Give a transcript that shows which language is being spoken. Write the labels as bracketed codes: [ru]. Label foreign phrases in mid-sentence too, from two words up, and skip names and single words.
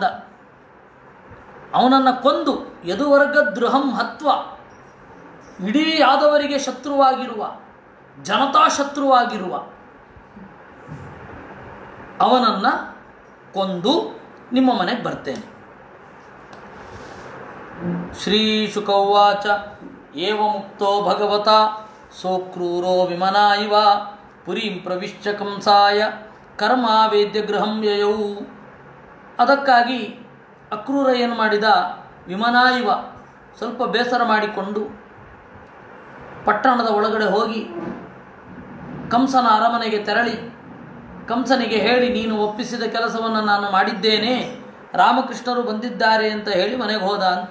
[kn] ಅವನನ್ನು ಕೊಂದು [sa] ಯದುವರ್ಗದ್ರುಹಂ ಹತ್ವ, [kn] ಇಡೀ ಯಾದವರಿಗೆ ಶತ್ರುವಾಗಿರುವ, ಜನತಾ ಶತ್ರುವಾಗಿರುವ ಅವನನ್ನು ಕೊಂದು ನಿಮ್ಮ ಮನೆಗೆ ಬರ್ತೇನೆ. [sa] ಶ್ರೀ ಶುಕೌವಾಚ ಏವ ಮುಕ್ತೋ ಭಗವತ ಸೋಕ್ರೂರೋ ವಿಮನಾ ಇವ ಪುರೀಂ ಪ್ರವಿಶ್ಯ ಕಂಸಾಯ ಕರ್ಮ ವೇದ್ಯ ಗೃಹಂ ಯಯೌ. [kn] ಅದಕ್ಕಾಗಿ ಅಕ್ರೂರ ಏನು ಮಾಡಿದ, [sa] ವಿಮನಾ ಇವ [kn] ಸ್ವಲ್ಪ ಬೇಸರ ಮಾಡಿಕೊಂಡು ಪಟ್ಟಣದ ಒಳಗಡೆ ಹೋಗಿ ಕಂಸನ ಅರಮನೆಗೆ ತೆರಳಿ ಕಂಸನಿಗೆ ಹೇಳಿ, ನೀನು ಒಪ್ಪಿಸಿದ ಕೆಲಸವನ್ನು ನಾನು ಮಾಡಿದ್ದೇನೆ, ರಾಮಕೃಷ್ಣರು ಬಂದಿದ್ದಾರೆ ಅಂತ ಹೇಳಿ ಮನೆಗೆ ಹೋದ ಅಂತೆ.